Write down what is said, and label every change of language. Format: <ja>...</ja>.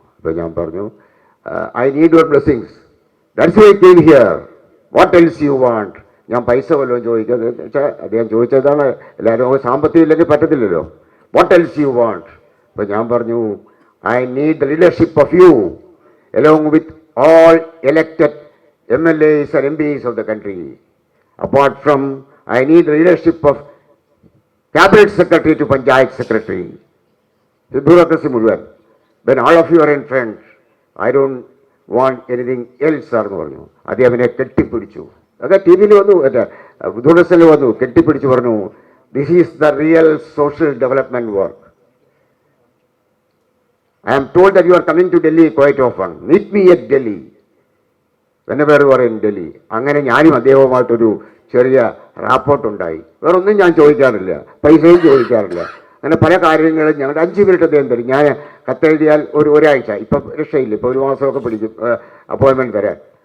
<ml>അപ്പോൾ ഞാൻ പറഞ്ഞു,</ml> <en>I need your blessings, that's why I came here, what else you want.</en> <ml>ഞാൻ പൈസ വല്ലതും ചോദിക്കുന്നത് വെച്ചാൽ അദ്ദേഹം ചോദിച്ചതാണ്. എല്ലാവരും സാമ്പത്തികം ഇല്ലെങ്കിൽ പറ്റത്തില്ലല്ലോ.</ml> <en>What else you want. അപ്പോൾ ഞാൻ പറഞ്ഞു, I need the leadership of you along with all elected MLAs and MPs of the country. Apart from, I need the leadership of cabinet secretary to panchayat secretary. The bureaucracy</en> <ml>മുഴുവൻ.</ml> <en>When all of you are in front, I don't want anything else</en> <ml>ആണെന്ന് പറഞ്ഞു. അദ്ദേഹം എന്നെ കെട്ടിപ്പിടിച്ചു. അതൊക്കെ T വിയിൽ വന്നു, ദൂരദർശനിൽ വന്നു, കെട്ടിപ്പിടിച്ചു പറഞ്ഞു,</ml> <en>this is the real social development work. I am told that you are coming to Delhi quite often. Meet me at Delhi. whenever you are in Delhi.</en> <ml>അങ്ങനെ ഞാനും അദ്ദേഹവുമായിട്ടൊരു ചെറിയ റാപ്പോർട്ടുണ്ടായി. വേറൊന്നും ഞാൻ ചോദിക്കാറില്ല, പൈസയും ചോദിക്കാറില്ല. അങ്ങനെ പല കാര്യങ്ങളും ഞങ്ങളുടെ 5 മിനിറ്റ് അദ്ദേഹം തരും. ഞാൻ കത്തെഴുതിയാൽ ഒരാഴ്ച, ഇപ്പം രക്ഷയില്ല, ഇപ്പോൾ 1 മാസമൊക്കെ പിടിക്കും അപ്പോയിൻമെൻറ്റ് തരാൻ.</ml>